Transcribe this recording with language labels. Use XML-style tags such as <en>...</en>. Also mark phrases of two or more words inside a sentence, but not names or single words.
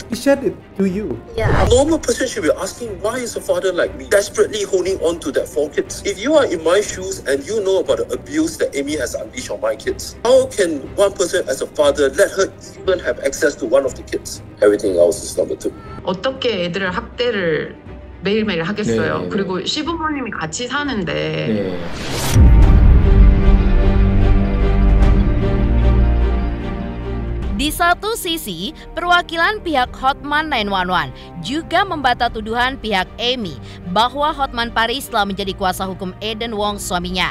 <en>He said it to you? Yeah. A normal person should be asking, why is a father like me desperately holding on to that 4 kids? If you are in my shoes and you know about the abuse that Amy has unleashed on my kids, how can one person as a father let her even have access to one of the kids? Everything else is number 2.</en> <ko>어떻게 애들을 학대를 매일매일 하겠어요. 네. 그리고 시부모님이 같이 사는데 네.</ko> <id>Di satu sisi, perwakilan pihak Hotman 911 juga membantah tuduhan pihak Amy bahwa Hotman Paris telah menjadi kuasa hukum Eden Wong suaminya.</id>